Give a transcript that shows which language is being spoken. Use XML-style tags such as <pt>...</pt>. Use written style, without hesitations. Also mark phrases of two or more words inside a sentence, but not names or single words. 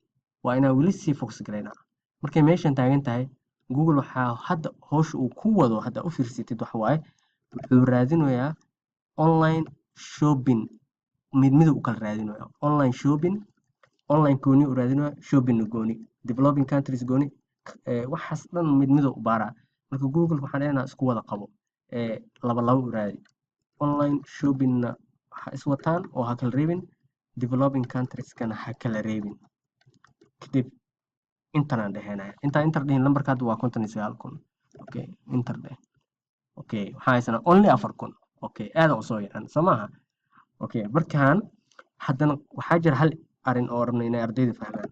<so>Waa inaan weli sii focus garaynaa. Markay meeshan taagan tahay Google waxaa hadda howsha uu ku wado hadda u fiirsatid waxa waaye wuxuu raadinayaa</so> <en>online shopping</en> <so>mid u kala raadinayaa.</so> <en>Online shopping,</en> <so>online gooni u raadinayaa, shopping gooni,</so> <en>developing countries</en> <so>gooni, waxaas dhan mid u baaraa. Marka Google waxaan leenahay isku wada qabo laba u raadi.</so> <en>Online shopping-</en> <so>na ha iswataan oo ha kala reebin,</so> <en>developing countries-</en> <so>kana ha kala reebin. Kadib intaan dhahaynaa intaan dhihin lambarka hadda waa 59,000. Okay, enter dheh. Okay, waxaa haysanaa only 4,000. Okay, aad u soo yaraan soo maaha. Okay, markaan haddana waxaa jira hal arin oo rabno inay ardaydu fahmaan.</so>